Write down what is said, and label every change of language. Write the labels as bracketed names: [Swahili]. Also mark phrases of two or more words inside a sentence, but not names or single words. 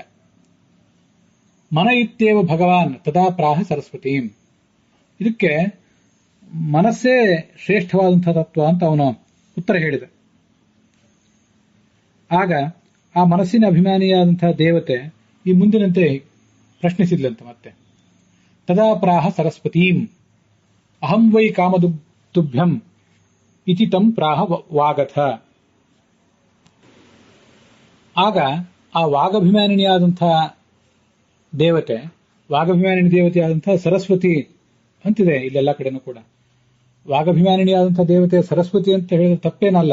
[Sanskrit] ಮನ ಇತ್ಯೇವ ಭಗವಾನ್ ತದಾ ಪ್ರಾಹ ಸರಸ್ವತೀಂ. [Kannada] ಇದಕ್ಕೆ ಮನಸ್ಸೇ ಶ್ರೇಷ್ಠವಾದಂತಹ ತತ್ವ ಅಂತ ಅವನು ಉತ್ತರ ಹೇಳಿದ. ಆಗ ಆ ಮನಸ್ಸಿನ ಅಭಿಮಾನಿಯಾದಂತಹ ದೇವತೆ ಈ ಮುಂದಿನಂತೆ ಪ್ರಶ್ನಿಸಿದ್ಲಂತೆ ಮತ್ತೆ. [Sanskrit] ತದಾ ಪ್ರಾಹ ಸರಸ್ವತೀಂ ಅಹಂ ವೈ ಕಾಮದುಭ್ಯಂ ಇತಿ ತಂ ಪ್ರಾಹ ವಾಗಥ. [Kannada] ಆಗ ಆ ವಾಗಭಿಮಾನಿನಿಯಾದಂತಹ ದೇವತೆ, ವಾಗಭಿಮಾನಿನಿ ದೇವತೆಯಾದಂತಹ ಸರಸ್ವತಿ ಅಂತಿದೆ ಇಲ್ಲೆಲ್ಲ ಕಡೆನೂ ಕೂಡ. ವಾಗಭಿಮಾನಿನಿಯಾದಂತಹ ದೇವತೆ ಸರಸ್ವತಿ ಅಂತ ಹೇಳಿದ್ರೆ ತಪ್ಪೇನಲ್ಲ.